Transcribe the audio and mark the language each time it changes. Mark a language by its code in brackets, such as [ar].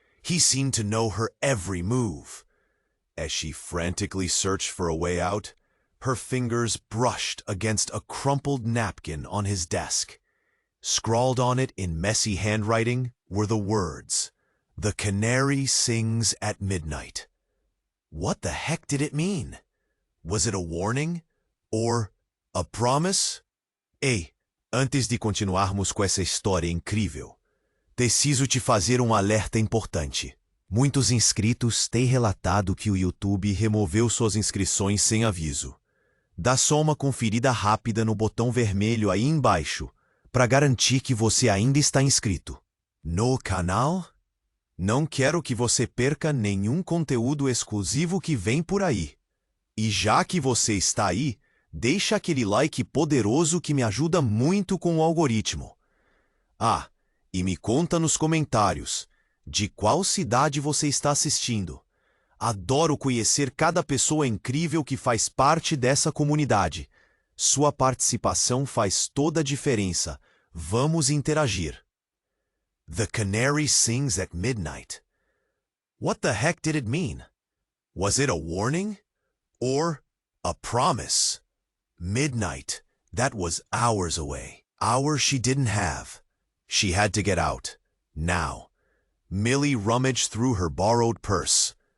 [en] He seemed to know her every move. As she frantically searched for a way out, her fingers brushed against a crumpled napkin on his desk. Scrawled on it in messy handwriting were the words, "The canary sings at midnight." What the heck did it mean? Was it a warning? Or a promise? [pt] Ei, antes de continuarmos com essa história incrível, preciso te fazer alerta importante. Muitos inscritos têm relatado que o YouTube removeu suas inscrições sem aviso. Dá só uma conferida rápida no botão vermelho aí embaixo, para garantir que você ainda está inscrito. No canal? Não quero que você perca nenhum conteúdo exclusivo que vem por aí. E já que você está aí, deixa aquele like poderoso que me ajuda muito com o algoritmo. Ah, e me conta nos comentários de qual cidade você está assistindo. Adoro conhecer cada pessoa incrível que faz parte dessa comunidade. Sua participação faz toda a diferença. Vamos interagir. [en] The canary sings at midnight. What the heck did it mean? Was it a warning? Or a promise? Midnight, that was hours away. Hours she didn't have. She had to get out. Now. Millie rummaged through her borrowed purse.